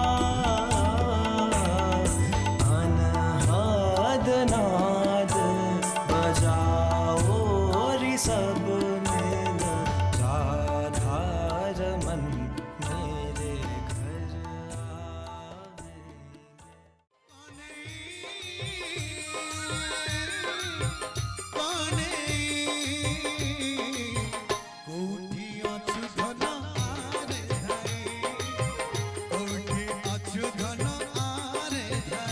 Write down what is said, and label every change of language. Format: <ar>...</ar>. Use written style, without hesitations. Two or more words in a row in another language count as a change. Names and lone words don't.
<hi>अनहद नाद बजाओ री सब मिल। राधा रमन मेरे घर आवेंगे।</hi> <or>କୋଠି ଅଛୁ ଧନ ଆରେ ଧାଇ, କୋଠି ଅଛୁ ଧନ ଆରେ ଧାଇ।</or>